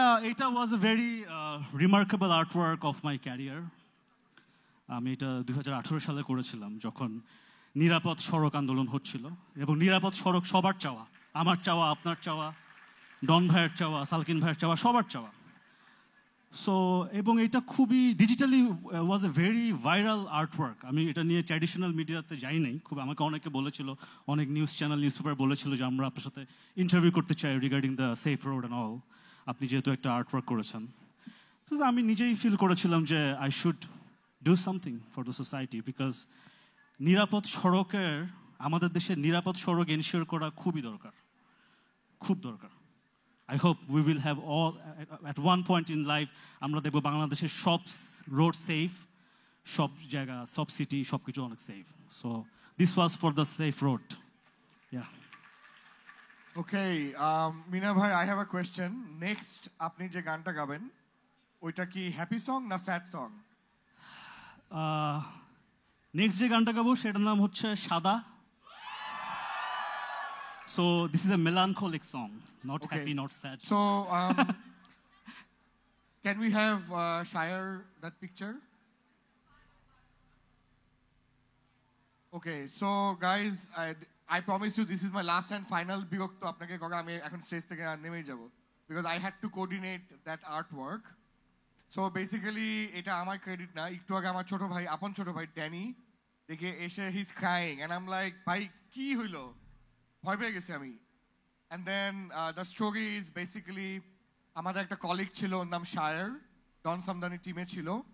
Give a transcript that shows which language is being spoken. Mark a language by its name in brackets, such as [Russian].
[Bangla] এটা [English] was a very remarkable artwork of my career. [Bangla] আমি এটা 2018 সালে করেছিলাম, যখন নিরাপদ সড়ক আন্দোলন হচ্ছিল। এবং নিরাপদ সড়ক সবার চাওয়া, আমার চাওয়া, আপনার চাওয়া, ডন ভাইয়ের চাওয়া, সালকিন ভাইয়ের চাওয়া, সবার চাওয়া। [English] so [Bangla] এবং এটা খুবই [English] Digitally was a very viral artwork. [Bangla] আমি এটা নিয়ে ট্র্যাডিশনাল মিডিয়াতে যাই নাই খুব। আমাকে অনেকে বলেছিল, অনেক নিউজ চ্যানেল, নিউজ পেপার বলেছিল যে আমরা আপনার সাথে ইন্টারভিউ করতে চাই [English] regarding the safe road and all, [Bangla] আপনি যেহেতু একটা আর্টওয়ার্ক করেছেন। তো আমি নিজেই ফিল করেছিলাম যে [English] I should do something for the society, [Bangla] because নিরাপদ সড়কের, আমাদের দেশে নিরাপদ সড়ক এনশিওর করা খুবই দরকার, খুব দরকার। [English] I hope we will have all, at one point in life, [Bangla] আমরা দেখব বাংলাদেশের সব রোড সেফ, সব জায়গা, সব সিটি, সব কিছু অনেক safe. [English] So this was for the safe road. Yeah. Okay, Mina ভাই, I have a question. [Bangla] Next, আপনি যে গানটা গাবেন, ওইটা কি হ্যাপি সং না স্যাড সং? নেক্সট যে গানটা গাবো সেটার নাম হচ্ছে সাদা। [English] So this is a melancholic song, not Okay. happy, not sad. So, can we have Shire that picture? Okay, so guys, I promise you this is my last and final [Bangla] বিরক্ত আপনাকে করা আমি এখন স্টেজ থেকে নেমেই যাব [English] because I had to coordinate that artwork. So basically [Bangla] এটা আমার ক্রেডিট না, একটু আগে আমার ছোট ভাই আপন ছোট ভাই ড্যানি দেখে এসে [English] he's crying and I'm like [Bangla] ভাই কি হইলো, ভয় পেয়ে গেছি আমি. [English] And then the story is basically [Bangla] আমাদের একটা কলিগ ছিল ওর নাম শায়ার, ডন সামদানি টিমে ছিল.